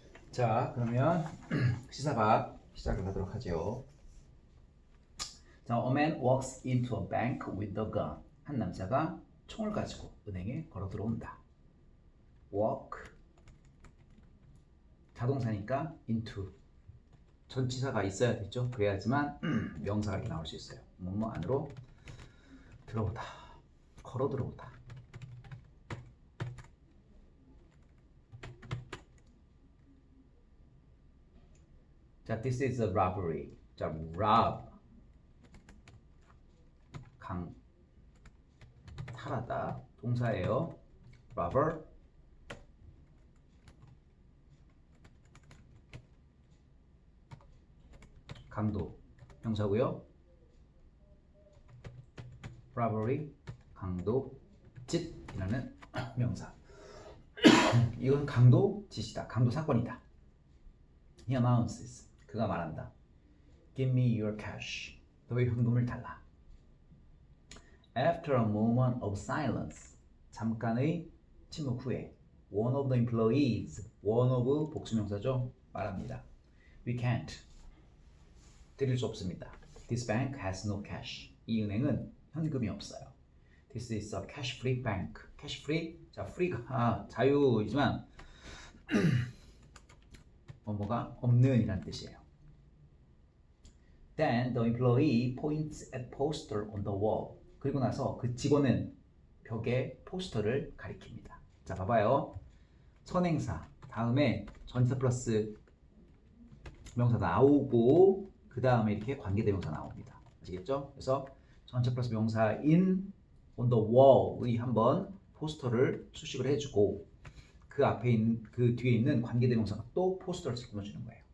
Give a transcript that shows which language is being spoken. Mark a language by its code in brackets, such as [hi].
[ko] 자, 그러면 시사박 시작을 하도록 하죠. [en] 자, a man walks into a bank with a gun. [ko] 한 남자가 총을 가지고 은행에 걸어 들어온다. walk 자동사니까 into 전치사가 있어야 되죠. 그래야지만 명사가 이렇게 나올 수 있어요. 뭐뭐 안으로 들어오다, 걸어 들어오다. [en] 자, this is a robbery. [ko] 자, rob 탈하다 동사예요. robber 강도 명사고요. robbery 강도 짓이라는 명사. 이건 강도 짓이다. 강도 사건이다. [en] He announces [ko] 그가 말한다. [en] Give me your cash. [ko] 너의 현금을 달라. [en] After a moment of silence [ko] 잠깐의 침묵 후에 [en] one of the employees one of [ko] 복수명사죠. 말합니다. [en] We can't [ko] 드릴 수 없습니다. [en] This bank has no cash. [ko] 이 은행은 현금이 없어요. [en] This is a cash-free bank. [ko] cash-free 자 free가 자유이지만 뭐가 없는 이란 뜻이에요. [en] Then the employee points at poster on the wall. [ko] 그리고 나서 그 직원은 벽에 포스터를 가리킵니다. 자, 봐봐요. 선행사 다음에 전치사 플러스 명사 나오고 그 다음에 이렇게 관계대명사 나옵니다. 아시겠죠? 그래서 전치사 플러스 명사인 on the wall의 한번 포스터를 수식을 해주고 그 앞에 있는 그 뒤에 있는 관계대명사가 또 포스터를 책임져주는 거예요.